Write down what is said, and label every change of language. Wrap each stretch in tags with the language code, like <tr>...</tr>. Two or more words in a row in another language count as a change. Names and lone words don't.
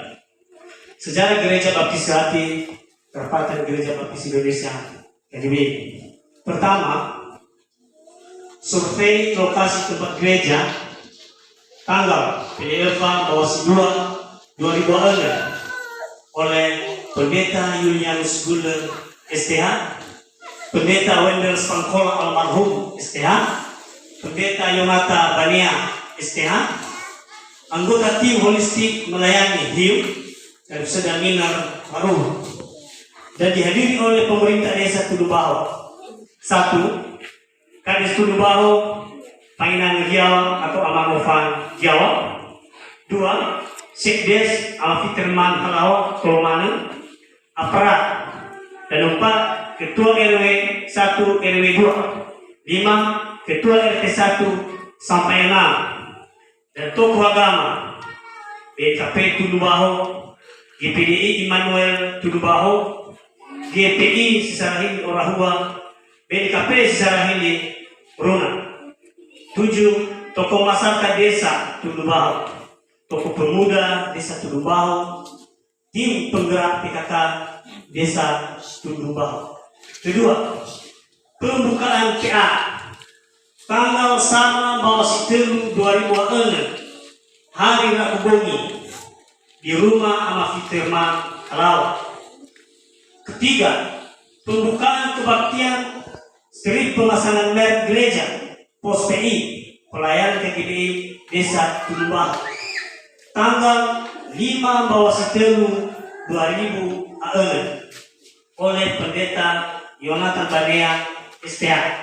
<id>Sejarah Gereja Baptis Sehati, Perempatan Gereja Baptis Indonesia KGBI. Pertama, survei lokasi tempat gereja tanggal PDLFA bawah 2006 oleh Pendeta Yulianus Guler STH, Pendeta Wendel Spangkola almarhum STH, Pendeta Yonata Bania STH, anggota tim holistik melayani HIU dan Sedaminar Harum, dan dihadiri oleh pemerintah Desa Tulubao. 1. Kades Tudubaho, Panginan Giawa atau Amanofan Giawa. 2. Sekdes Alfiterman Halawa Tolomane Aparat. Dan 4. Ketua RW 1 RW 2. 5. Ketua RT 1 sampai 6. Dan tokoh agama BKP Tudubaho, GPDI Immanuel Tudubaho, GPI Sisarahili Orahua, BKP Sisarahili Runa. 7. Tokoh masyarakat desa Tudubaho, tokoh pemuda desa Tudubaho, tim penggerak PKK desa Tudubaho. Kedua, pembukaan PA tanggal 1 Bawasitelu 2006 hari Rabu Bongi di rumah Amafiterman Halawa. Ketiga, pembukaan kebaktian Seri Pemasangan Merek Gereja Pos PI Pelayanan KGBI Desa Tudubaho tanggal 5 Bawasitelu 2006 oleh Pendeta Yonatan Banea STH.</id>